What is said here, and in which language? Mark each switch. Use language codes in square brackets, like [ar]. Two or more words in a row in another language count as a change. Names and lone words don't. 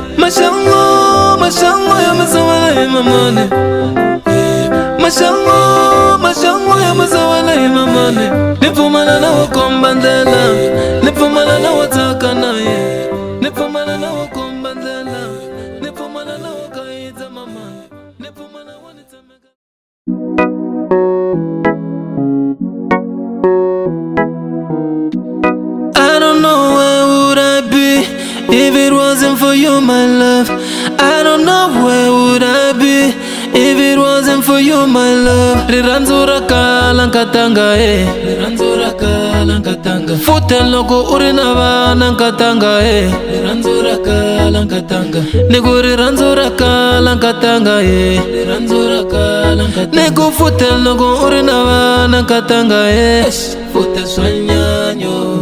[ts] Mashango ya masawala hi mamani, mashango ya masawala hi mamani. Ni pfumala na wa komba ndlela, ni pfumala na wa tsaka na ye. Ni pfumala na wa komba ndlela, ni pfumala na wa kaidza mamani. Ni pfumala wa ni tshemeka. [en] I don't know where would I be if it wasn't for you, my love. I don't know where would I be if it wasn't for you, my love. [ts] Rirhandzu ra kala nkatanga, rirhandzu ra kala nkatanga. Futhi loko u ri na vana nkatanga, rirhandzu ra kala nkatanga. Ni ku rirhandzu ra kala nkatanga, rirhandzu ra kala nkatanga. Ni ku futhi loko u ri na vana nkatanga, futhi swa nyanyo.